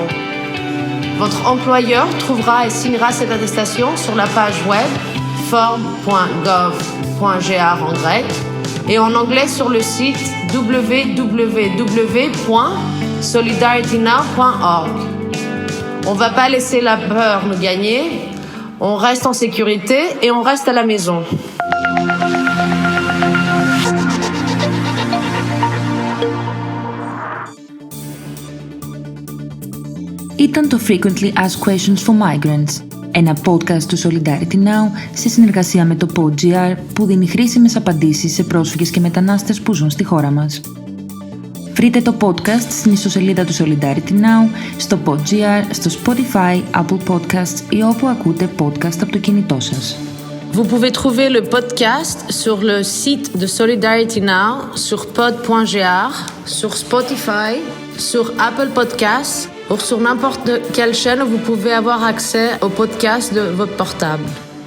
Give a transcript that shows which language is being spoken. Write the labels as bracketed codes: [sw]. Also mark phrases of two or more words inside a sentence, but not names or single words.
[fr] Votre employeur trouvera et signera cette attestation sur la page web form.gov.gr en grec et en anglais sur le site www.solidaritynow.org. On ne va pas laisser la peur nous gagner, on reste en sécurité et on reste à la maison. [el] ήταν το Frequently Asked Questions for Migrants, ένα podcast του Solidarity Now σε συνεργασία με το PodGR που δίνει χρήσιμες απαντήσεις σε πρόσφυγες και μετανάστες που ζουν στη χώρα μας. Βρείτε το podcast στην ιστοσελίδα του Solidarity Now, στο PodGR, στο Spotify, Apple Podcasts ή όπου ακούτε podcast από το κινητό σας. [fr] Vous pouvez trouver le podcast sur le site de Solidarity Now, sur pod.gr, sur Spotify, sur Apple Podcasts ou sur n'importe quelle chaîne où vous pouvez avoir accès au podcast de votre portable.